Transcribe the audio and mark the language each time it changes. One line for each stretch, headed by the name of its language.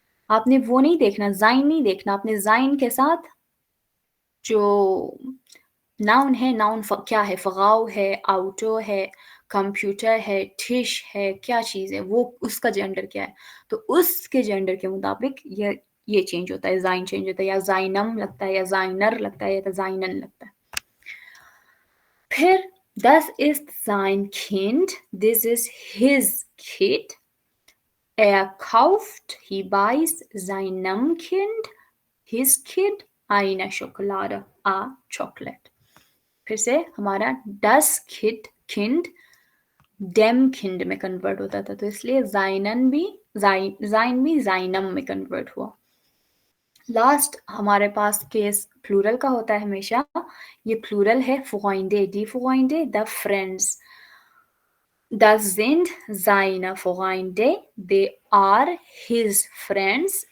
Hindi: आपने वो नहीं देखना, जाइन नहीं देखना, आपने जाइन के साथ जो नाउन है, नाउन क्या है? फ्राउ है, आउटो है, कंप्यूटर है, टिश है, क्या चीज़ है वो, उसका जेंडर क्या है, तो उसके जेंडर के मुताबिक ये चेंज होता है, जाइन चेंज होता है, या जाइनम लगता है, या जाइनर लगता है, या जाइनन लगता है। फिर
German: das ist sein Kind,
English: this is his kid।
German: Er kauft,
English: he buys
German: seinem Kind
English: his kid
German: eine Schokolade,
English: a chocolate.
Hindi: फिर से हमारा
German: das Kind dem Kind
Hindi: में कन्वर्ट होता था, तो इसलिए seinen भी seinem में कन्वर्ट हुआ। लास्ट हमारे पास केस प्लूरल का होता है हमेशा, ये प्लूरल है Freunde,
German: die Freunde,
English: the friends.
German: Das sind seine Freunde,
English: they are his friends.